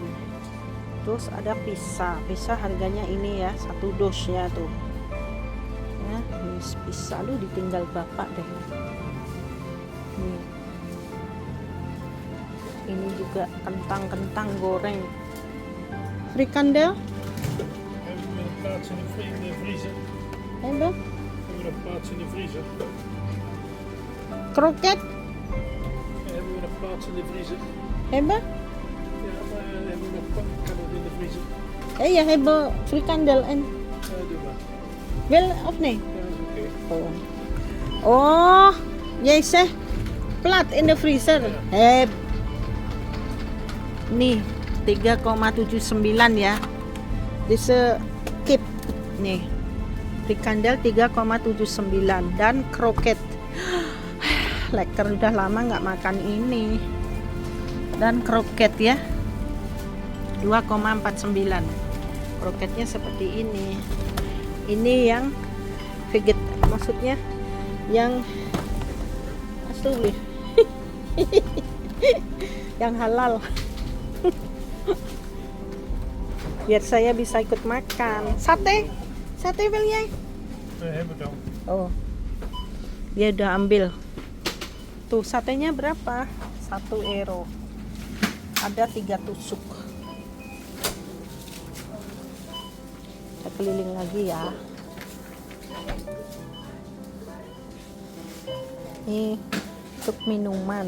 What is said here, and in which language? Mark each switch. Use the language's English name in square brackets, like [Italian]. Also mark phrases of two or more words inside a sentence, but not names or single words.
[Indonesian] Terus ada pizza harganya ini ya, 1 dosnya tuh. Ya, ini pizza lu ditinggal bapak deh. Nih. Ini juga kentang goreng. [Dutch] Frikandel? Hebben we nog plaats in de vriezer? Hebben? Hebben we nog plaats in de vriezer? Kroket? Hebben we nog plaats in de vriezer? Hebben? Ja, maar hebben we nog kan het in de vriezer? Ja, hebben frikandel en Ja, doe maar. wil of nee? Ja, is oké. Oh, jij zegt plat in de vriezer. Heb. [Indonesian] Nih 3,79 ya. This keep nih. Frikandel 3,79 dan kroket. Leker, udah lama nggak makan ini. Dan kroket ya. 2,49. Kroketnya seperti ini. Ini yang veget, maksudnya yang asli. Yang halal. Biar saya bisa ikut makan. [Dutch] Sate wil jij? Hebben we dan. [Indonesian] Oh, dia udah ambil. Tuh satenya berapa? 1 euro. Ada 3 tusuk. Kita keliling lagi ya. Ini untuk minuman.